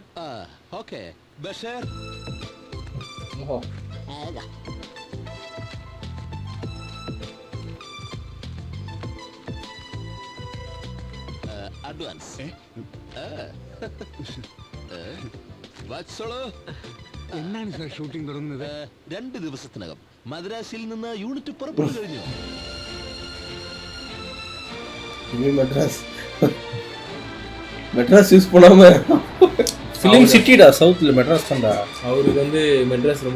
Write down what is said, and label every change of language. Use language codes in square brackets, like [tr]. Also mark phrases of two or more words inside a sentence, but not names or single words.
[ml] ഓക്കെ ബഷീർ. അഡ്വാൻസ് എന്നാണ് സാർ ഷൂട്ടിംഗ് തുടങ്ങുന്നത്? 2 ദിവസത്തിനകം. മദ്രാസിൽ നിന്ന് യൂണിറ്റ് പുറപ്പെട്ടു കഴിഞ്ഞു. [ta] மெட்ராஸ் யூஸ் பண்ணாம [en] film city, [ta] சவுத்தில் மெட்ராஸ் தான்டா. அவருக்கு வந்து மெட்ராஸ் ரொம்ப